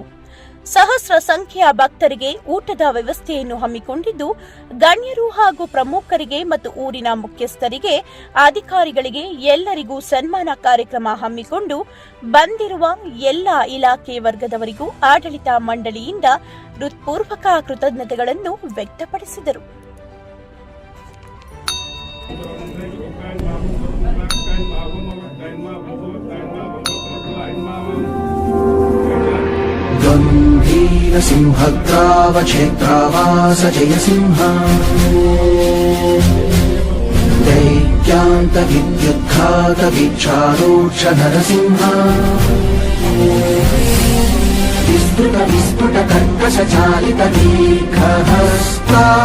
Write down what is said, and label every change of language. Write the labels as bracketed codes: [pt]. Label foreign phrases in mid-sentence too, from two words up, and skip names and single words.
[kn] ಸಹಸ್ರ ಸಂಖ್ಯೆಯ ಭಕ್ತರಿಗೆ ಊಟದ ವ್ಯವಸ್ಥೆಯನ್ನು ಹಮ್ಮಿಕೊಂಡಿದ್ದು, ಗಣ್ಯರು ಹಾಗೂ ಪ್ರಮುಖರಿಗೆ ಮತ್ತು ಊರಿನ ಮುಖ್ಯಸ್ಥರಿಗೆ, ಅಧಿಕಾರಿಗಳಿಗೆ ಎಲ್ಲರಿಗೂ ಸನ್ಮಾನ ಕಾರ್ಯಕ್ರಮ ಹಮ್ಮಿಕೊಂಡು ಬಂದಿರುವ ಎಲ್ಲ ಇಲಾಖೆ ವರ್ಗದವರಿಗೂ ಆಡಳಿತ ಮಂಡಳಿಯಿಂದ ಹೃತ್ಪೂರ್ವಕ ಕೃತಜ್ಞತೆಗಳನ್ನು ವ್ಯಕ್ತಪಡಿಸಿದರು. [sa] सिंहद्रावक्षेत्रावास जय सिंह दैत्यान्त विद्युद्घात वीक्षारोक्ष नरसिंह विस्तृत विस्फुट कर्कश चालित दीर्घहस्ता